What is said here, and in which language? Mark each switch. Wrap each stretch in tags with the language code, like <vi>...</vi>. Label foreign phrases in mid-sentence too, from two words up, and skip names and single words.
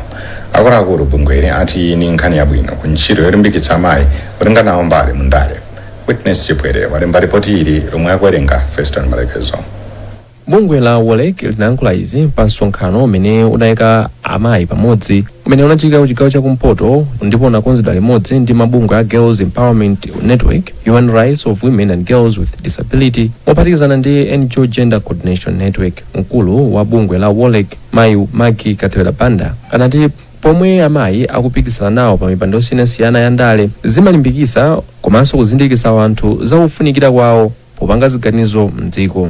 <ny>Akuluakulu bungweli ati ni nkhani yabwino ku ntchito yolimbikitsa amayi kutenga nawo mbali mu ndale. Witness Chipwere walemba ripoti ili lomwe akuwerenga Feston Malekezo. Bungwe la Warwick linayankhula izi pa msonkhano umene unayika amayi pamodzi umene unachitika kuchigawo chakumpoto ndipo unakonzedwa limodzi ndi mabungwe a Girls Empowerment Network, Human Rights of Women and Girls with Disability, mophatikizana ndi NGO Gender Coordination Network. Mkulu wa bungwe la Warwick, Mayi Maki Kathwera Banda, anati pomwe amayi akupikisana nawo pa mipando yosiyanasiyana ya ndale zimalimbikitsa komanso kuzindikitsa anthu za kufunikira kwawo popanga ziganizo mdziko.</ny>